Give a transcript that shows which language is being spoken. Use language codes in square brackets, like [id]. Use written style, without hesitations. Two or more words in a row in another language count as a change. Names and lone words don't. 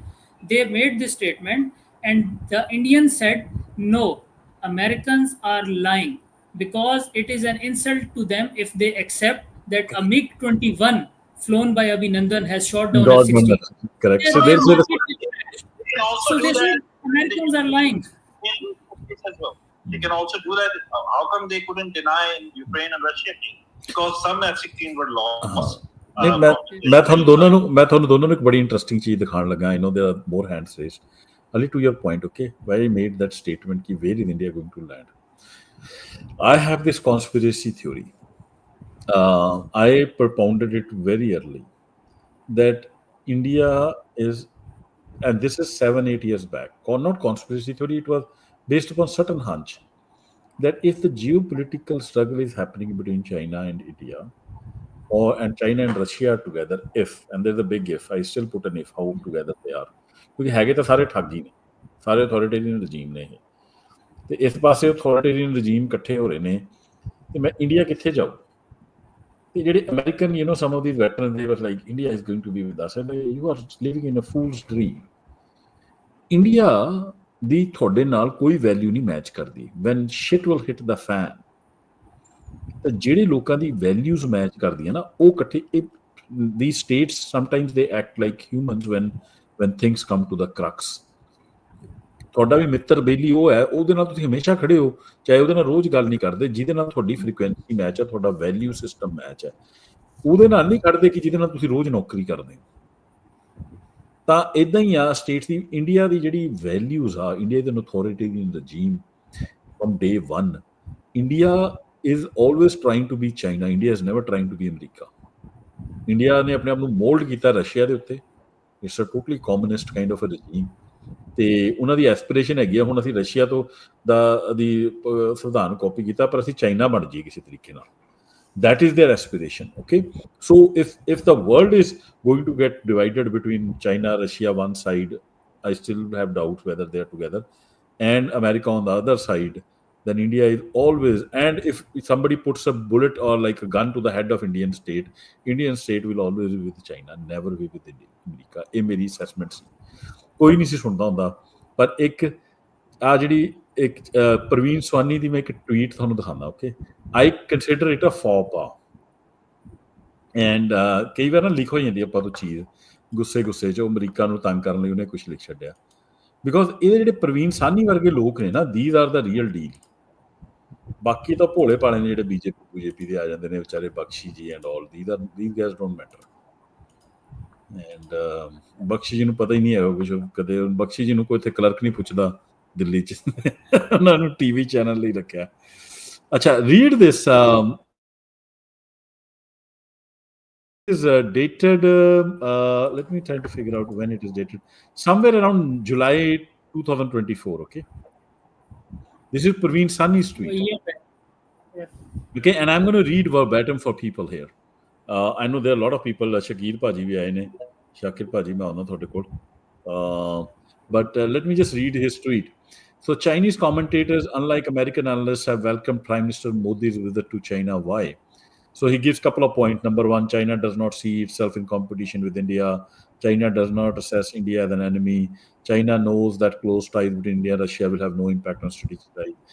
[en] They made this statement, and the Indians said, no, Americans are lying, because it is an insult to them if they accept that a MiG-21 flown by Abhinandan has shot down F-16. Correct. So they say Americans are lying. They can also do that. How come they couldn't deny in Ukraine and Russia? Because some F-16 were lost. [pa] मैं ਤੁਹਾਨੂੰ ਦੋਨਾਂ ਨੂੰ ਇੱਕ ਬੜੀ ਇੰਟਰਸਟਿੰਗ ਚੀਜ਼ ਦਿਖਾਉਣ ਲੱਗਾ. [en] I know there are more hands raised. Ali, to your point, okay, why I made that statement ki where is India going to land? I have this conspiracy theory. I propounded it very early that India is, and this is 7-8 years back, not conspiracy theory, it was based upon certain hunch that if the geopolitical struggle is happening between China and India, and China and Russia are together, if, and there's a big if, I still put an if, how together they are, [pa] ਕਿਉਂਕਿ ਹੈਗੇ ਤਾਂ ਸਾਰੇ ਠੱਗ ਹੀ ਨੇ, ਸਾਰੇ [en] authoritarian regime [pa] ਨੇ ਇਹ, ਤੇ ਇਸ ਪਾਸੇ [en] authoritarian regime [pa] ਇਕੱਠੇ ਹੋ ਰਹੇ ਨੇ, ਤੇ ਮੈਂ ਇੰਡੀਆ ਕਿੱਥੇ ਜਾਊ? ਤੇ ਜਿਹੜੇ ਅਮਰੀਕਨ, [en] some of these veterans, they were like, India is going to be with us, and you are living in a fool's dream. [pa] ਇੰਡੀਆ ਦੀ ਤੁਹਾਡੇ ਨਾਲ ਕੋਈ ਵੈਲਿਊ ਨਹੀਂ ਮੈਚ ਕਰਦੀ। [en] when shit will hit the fan, [pa] ਤਾਂ ਜਿਹੜੇ ਲੋਕਾਂ ਦੀ ਵੈਲਿਊਜ਼ ਮੈਚ ਕਰਦੀਆਂ ਨਾ, ਉਹ ਇਕੱਠੇ, [en] the states sometimes they act like humans when things come to the crux. [pa] ਤੁਹਾਡਾ ਵੀ ਮਿੱਤਰ ਬੇਲੀ ਉਹ ਹੈ, ਉਹਦੇ ਨਾਲ ਤੁਸੀਂ ਹਮੇਸ਼ਾ ਖੜੇ ਹੋ, ਚਾਹੇ ਉਹਦੇ ਨਾਲ ਰੋਜ਼ ਗੱਲ ਨਹੀਂ ਕਰਦੇ, ਜਿਹਦੇ ਨਾਲ ਤੁਹਾਡੀ [en] frequency match [pa] ਹੈ, ਤੁਹਾਡਾ [en] value system match [pa] ਹੈ, ਉਹਦੇ ਨਾਲ ਨਹੀਂ ਖੜਦੇ ਕਿ ਜਿਹਦੇ ਨਾਲ ਤੁਸੀਂ ਰੋਜ਼ ਨੌਕਰੀ ਕਰਦੇ ਹੋ। ਤਾਂ ਇੱਦਾਂ ਹੀ ਆ ਸਟੇਟਸ ਦੀ, ਇੰਡੀਆ ਦੀ ਜਿਹੜੀ ਵੈਲਿਊਜ਼ ਆ, ਇੰਡੀਆ ਦੇ [en] authoritarian regime from day 1, [pa] ਇੰਡੀਆ [en] is always trying to be China. India is never trying to be America. [pa] ਇੰਡੀਆ ਨੇ ਆਪਣੇ ਆਪ ਨੂੰ ਮੋਲਡ ਕੀਤਾ ਰਸ਼ੀਆ ਦੇ ਉੱਤੇ। [en] it's a totally communist kind of a regime, [pa] ਤੇ ਉਹਨਾਂ ਦੀ ਐਸਪੀਰੇਸ਼ਨ ਹੈਗੀ ਆ ਹੁਣ ਅਸੀਂ ਰਸ਼ੀਆ ਤੋਂ ਦੀ ਸੰਵਿਧਾਨ ਕਾਪੀ ਕੀਤਾ, ਪਰ ਅਸੀਂ ਚਾਈਨਾ ਬਣ ਜਾਈਏ ਕਿਸੇ ਤਰੀਕੇ ਨਾਲ। [en] That is their aspiration. Okay, so if the world is going to get divided between China, Russia one side, I still have doubts whether they are together, and America on the other side, then India is always, and if somebody puts a bullet or like a gun to the head of Indian state will always be with China, never be with America. [pa] ਇਹ ਮੇਰੀ assessment ਸੀ, ਕੋਈ ਨਹੀਂ ਸੀ ਸੁਣਦਾ ਹੁੰਦਾ। ਪਰ ਇੱਕ ਆ ਜਿਹੜੀ ਇੱਕ ਪ੍ਰਵੀਨ ਸਵਾਨੀ ਦੀ ਮੈਂ ਇੱਕ ਟਵੀਟ ਤੁਹਾਨੂੰ ਦਿਖਾਉਂਦਾ। [en] okay, I consider it a fop [pa] ਆ, ਐਂਡ ਕਈ ਵਾਰ ਨਾ ਲਿਖ ਹੋ ਜਾਂਦੀ ਆਪਾਂ ਤੋਂ ਚੀਜ਼ ਗੁੱਸੇ 'ਚ, ਉਹ ਅਮਰੀਕਾ ਨੂੰ ਤੰਗ ਕਰਨ ਲਈ ਉਹਨੇ ਕੁਛ ਲਿਖ ਛੱਡਿਆ। ਬਿਕੋਜ਼ ਇਹਦੇ ਜਿਹੜੇ ਪ੍ਰਵੀਨ ਸਾਨੀ ਵਰਗੇ ਲੋਕ ਨੇ ਨਾ, [en] these are the real deal. [pa] ਬਾਕੀ ਤਾਂ ਭੋਲੇ ਭਾਲੇ ਨੇ ਜਿਹੜੇ ਬੀਜੇਪੀ ਦੇ ਆ ਜਾਂਦੇ ਨੇ ਵਿਚਾਰੇ, ਬਖਸ਼ੀ ਜੀ [en] and all, these guys don't matter. [pa] ਐਂਡ ਬਖਸ਼ੀ ਜੀ ਨੂੰ ਪਤਾ ਹੀ ਨਹੀਂ ਹੈਗਾ ਕੁਛ, ਕਦੇ ਬਖਸ਼ੀ ਜੀ ਨੂੰ ਕੋਈ ਇੱਥੇ ਕਲਰਕ ਨਹੀਂ ਪੁੱਛਦਾ ਦਿੱਲੀ 'ਚ, ਉਹਨਾਂ ਨੂੰ [en] TV channel [pa] ਲਈ ਰੱਖਿਆ। [en] ਅੱਛਾ, read this is dated, let me try to figure out when it is dated, somewhere around July 2024. Okay, this is Praveen Sani's tweet. Okay, and I'm going to read verbatim for people here. I know there are a lot of people, [pa] ਸ਼ਾਕਿਰ ਪਾਜੀ ਭੀ ਆਏ ਨੇ, ਸ਼ਾਕਿਰ ਪਾਜੀ ਮੈਂ ਔਣਾ ਥੋੜੇ ਕੋਲ, [en] but let me just read his tweet. So Chinese commentators, unlike American analysts, have welcomed Prime Minister Modi's visit to China. Why? So he gives a couple of points. Number one, China does not see itself in competition with India. China does not assess India as an enemy. China knows that close ties between India and Russia will have no impact on strategic ties.